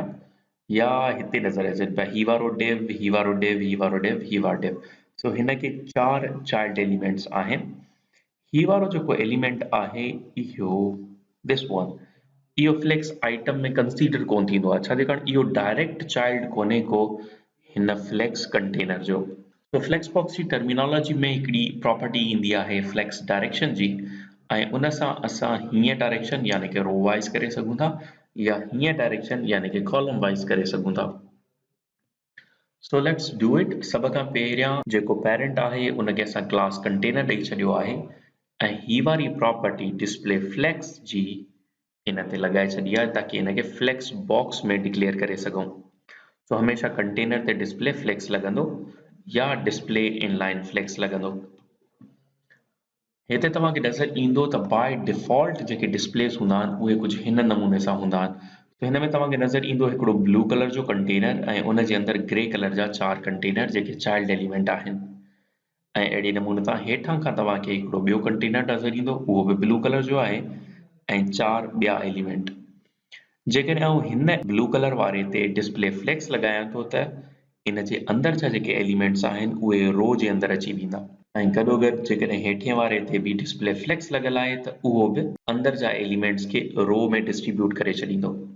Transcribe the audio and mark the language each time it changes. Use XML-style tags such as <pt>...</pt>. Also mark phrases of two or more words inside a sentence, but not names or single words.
<sd>या हिते नज़र अचनि पिया ही वारो डिव ही वारो डिव ही वारो डिव ही वारो डिव सो हिन के 4</sd> <en>child elements</en> <sd>आहिनि ही वारो जेको एलिमेंट आहे इहो</sd> <en>this one</en> <sd>इहो</sd> <en>flex item</en> <sd>में कंसीडर कोन थींदो आहे छाजे कारण इहो</sd> <en>direct child</en> <sd>कोन्हे को हिन</sd> <en>flex container</en> <sd>जो तो फ्लेक्सबॉक्स जी टर्मिनोलॉजी में हिकिड़ी प्रॉपर्टी ईंदी आहे</sd> <en>flex direction</en> <sd>जी ऐं उन सां असां हीअं डायरेक्शन यानी कि</sd> <en>row wise</en> <sd>करे सघूं था या हीअं डायरेक्शन यानी कि</sd> <en>column wise</en> <sd>करे सघूं था</sd> <en>so let's do it</en> <sd>सब खां पहिरियां जेको पेरेंट आहे उनखे असां</sd> <en>class container</en> <sd>ॾेई छॾियो आहे ऐं ही वारी प्रॉपर्टी</sd> <en>display flex</en> <sd>जी इन ते लॻाए छॾी आहे ताकी इनखे</sd> <en>flex box</en> <sd>में डिक्लेयर करे सघूं सो हमेशह कंटेनर ते</sd> <en>display flex</en> <sd>लॻंदो या</sd> <en>display inline flex</en> <sd>लॻंदो हिते तव्हांखे नज़र ईंदो त</sd> <en>by default</en> <sd>जेके डिस्प्लेस हूंदा आहिनि उहे कुझु हिन नमूने सां हूंदा आहिनि त हिन में तव्हांखे नज़र ईंदो हिकिड़ो</sd> <en>blue color</en> <sd>जो कंटेनर ऐं उन जे अंदरि</sd> <en>grey color</en> <sd>जा 4 कंटेनर जेके</sd> <en>child element</en> <sd>आहिनि ऐं अहिड़े नमूने सां हेठां खां तव्हांखे हिकिड़ो ॿियो कंटेनर नज़र ईंदो उहो बि</sd> <en>blue color</en> <sd>जो आहे ऐं 4 ॿिया एलिमेंट जेकॾहिं आउं हिन</sd> <en>blue color</en> <sd>वारे ते</sd> <en>display flex</en> <sd>लॻायां थो त इन जे अंदरि जा जेके एलिमेंट्स आहिनि उहे रो जे अंदरि अची वेंदा ऐं गॾोगॾु जेकॾहिं हेठिएं वारे ते बि</sd> <en>display flex</en> <sd>लॻल आहे त उहो बि अंदरि जा एलिमेंट्स खे रो में डिस्ट्रीब्यूट करे छॾींदो</sd>